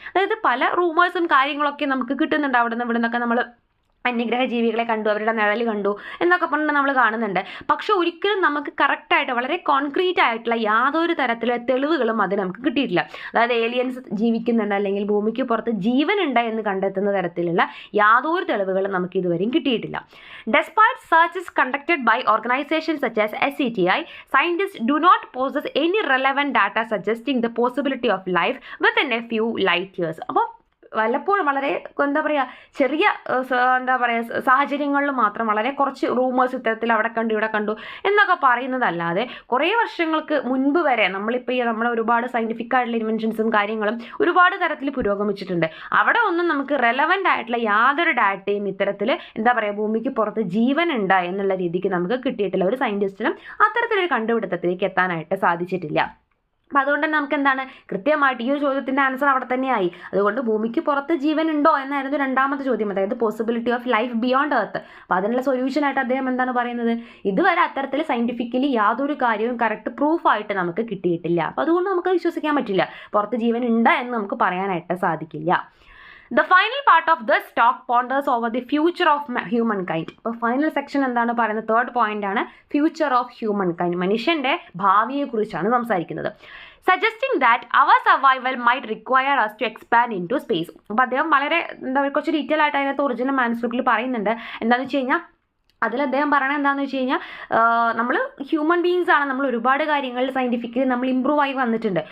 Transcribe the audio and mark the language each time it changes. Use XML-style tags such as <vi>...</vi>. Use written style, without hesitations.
<ml>അതായത് പല റൂമേഴ്സും കാര്യങ്ങളൊക്കെ നമുക്ക് കിട്ടുന്നുണ്ട്. അവിടെ നിന്നൊക്കെ നമ്മൾ അന്യഗ്രഹ ജീവികളെ കണ്ടു, അവരുടെ നിഴൽ കണ്ടു എന്നൊക്കെ പറഞ്ഞ് നമ്മൾ കാണുന്നുണ്ട്. പക്ഷെ ഒരിക്കലും നമുക്ക് കറക്റ്റായിട്ട് വളരെ കോൺക്രീറ്റ് ആയിട്ടുള്ള യാതൊരു തരത്തിലുള്ള തെളിവുകളും അത് നമുക്ക് കിട്ടിയിട്ടില്ല. അതായത് ഏലിയൻസ് ജീവിക്കുന്നുണ്ട് അല്ലെങ്കിൽ ഭൂമിക്ക് പുറത്ത് ജീവനുണ്ട് എന്ന് കണ്ടെത്തുന്ന തരത്തിലുള്ള യാതൊരു തെളിവുകളും നമുക്ക് ഇതുവരെയും കിട്ടിയിട്ടില്ല.</ml> <en>Despite searches conducted by organizations such as SCTI, scientists do not possess any relevant data suggesting the possibility of life within a few light years.</en> <ml>അപ്പോൾ വല്ലപ്പോഴും വളരെ എന്താ പറയുക ചെറിയ എന്താ പറയുക സാഹചര്യങ്ങളിൽ മാത്രം വളരെ കുറച്ച് റൂമേഴ്സ് ഇത്തരത്തിൽ അവിടെ കണ്ടു ഇവിടെ കണ്ടു എന്നൊക്കെ പറയുന്നതല്ലാതെ കുറേ വർഷങ്ങൾക്ക് മുൻപ് വരെ നമ്മളിപ്പോൾ നമ്മുടെ ഒരുപാട് സയൻറ്റിഫിക് ആയിട്ടുള്ള ഇൻവെൻഷൻസും കാര്യങ്ങളും ഒരുപാട് തരത്തിൽ പുരോഗമിച്ചിട്ടുണ്ട്. അവിടെ ഒന്നും നമുക്ക് റെലവൻ്റ് ആയിട്ടുള്ള യാതൊരു ഡാറ്റയും ഇത്തരത്തിൽ എന്താ പറയുക ഭൂമിക്ക് പുറത്ത് ജീവനുണ്ട് എന്നുള്ള രീതിക്ക് നമുക്ക് കിട്ടിയിട്ടില്ല. ഒരു സയൻറ്റിസ്റ്റിനും അത്തരത്തിലൊരു കണ്ടുപിടുത്തത്തിലേക്ക് എത്താനായിട്ട് സാധിച്ചിട്ടില്ല. അപ്പം അതുകൊണ്ട് തന്നെ നമുക്ക് എന്താണ് കൃത്യമായിട്ട് ഈ ഒരു ചോദ്യത്തിൻ്റെ ആൻസർ അവിടെ തന്നെയായി. അതുകൊണ്ട് ഭൂമിക്ക് പുറത്ത് ജീവൻ ഉണ്ടോ എന്നായിരുന്നു രണ്ടാമത്തെ ചോദ്യം, അതായത്</ml> <en>Possibility of life beyond earth.</en> <ml>അപ്പോൾ അതിനുള്ള സൊല്യൂഷനായിട്ട് അദ്ദേഹം എന്താണ് പറയുന്നത്, ഇതുവരെ അത്തരത്തിൽ സയൻറ്റിഫിക്കലി യാതൊരു കാര്യവും കറക്റ്റ് പ്രൂഫായിട്ട് നമുക്ക് കിട്ടിയിട്ടില്ല. അപ്പോൾ അതുകൊണ്ട് നമുക്ക് വിശ്വസിക്കാൻ പറ്റില്ല, പുറത്ത് ജീവൻ ഉണ്ട് എന്ന് നമുക്ക് പറയാനായിട്ട് സാധിക്കില്ല.</ml> <en>The final part of this talk ponders over the future of humankind.</en> <ml>ഇപ്പോൾ ഫൈനൽ സെക്ഷൻ എന്താണ് പറയുന്നത്, തേർഡ് പോയിന്റ് ആണ്</ml> <en>future of humankind,</en> <ml>മനുഷ്യൻ്റെ ഭാവിയെക്കുറിച്ചാണ് സംസാരിക്കുന്നത്.</ml> <en>Suggesting that our survival might require us to expand into space.</en> <ml>അപ്പോൾ അദ്ദേഹം വളരെ എന്താ പറയുക കുറച്ച് ഡീറ്റെയിൽ ആയിട്ട് അതിനകത്ത് ഒറിജിനൽ മാനുസ്ക്രിപ്റ്റിൽ പറയുന്നുണ്ട്. എന്താണെന്ന് വെച്ച് കഴിഞ്ഞാൽ അതിൽ അദ്ദേഹം പറയണത് എന്താണെന്ന് വെച്ച് കഴിഞ്ഞാൽ നമ്മൾ ഹ്യൂമൻ ബീങ്സ് ആണ്, നമ്മൾ ഒരുപാട് കാര്യങ്ങളിൽ സയൻറ്റിഫിക്കലി നമ്മൾ ഇമ്പ്രൂവ് ആയി വന്നിട്ടുണ്ട്.</ml>